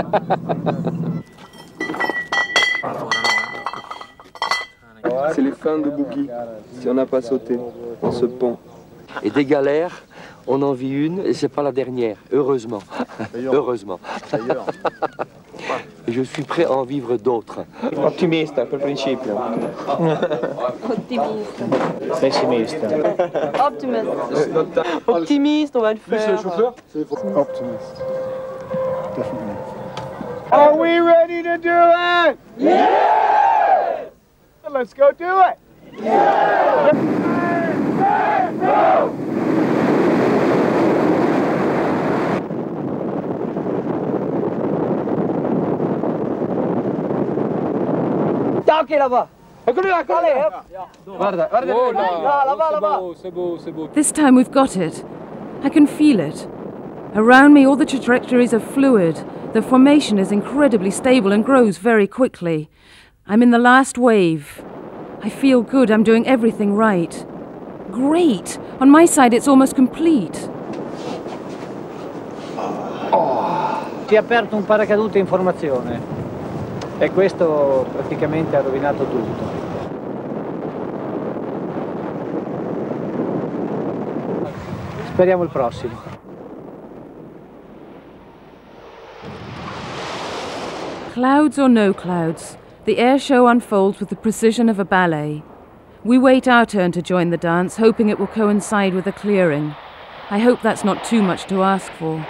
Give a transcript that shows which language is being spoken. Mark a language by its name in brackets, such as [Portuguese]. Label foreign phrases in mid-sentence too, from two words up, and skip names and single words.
[French] C'est les fins de bougie, si on n'a pas sauté dans ce pont. Et des galères, on en vit une, et c'est pas la dernière, heureusement. Heureusement. Et je suis prêt à en vivre d'autres. [Italian] Ottimista, per principio. [French] Optimiste. [Italian] Pessimista. [French] Optimiste. Optimiste, on va le faire. C'est le chauffeur? Optimiste. [English] Are we ready to do it? Yeah! Let's go do it! Yeah! Ciao che là-bas! [Italian] Eccolo là, eccolo là! Guarda, guarda! Oh [French] là-bas! C'est beau. [English] This time we've got it. I can feel it. Around me all the trajectories are fluid. The formation is incredibly stable and grows very quickly. I'm in the last wave. I feel good, I'm doing everything right. Great! On my side it's almost complete. [Italian] Si è aperto un paracadute in formazione e questo praticamente ha rovinato tutto. Speriamo il prossimo. [English] Clouds or no clouds, the air show unfolds with the precision of a ballet. We wait our turn to join the dance, hoping it will coincide with a clearing. I hope that's not too much to ask for.